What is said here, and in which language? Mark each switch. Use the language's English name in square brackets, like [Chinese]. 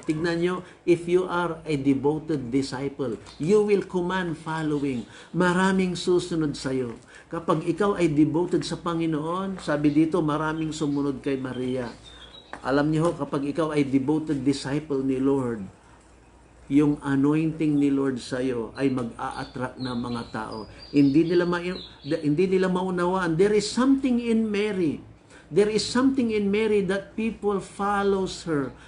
[Filipino] Tignan nyo, [English] if you are a devoted disciple, you will command following. [Filipino] Maraming susunod sa'yo. Kapag ikaw ay devoted sa Panginoon, sabi dito, maraming sumunod kay Maria. Alam niyo, kapag ikaw ay devoted disciple ni Lord, yung anointing ni Lord sa'yo ay mag-a-attract ng mga tao. Hindi nila maunawaan. [English] There is something in Mary. There is something in Mary that people follows her.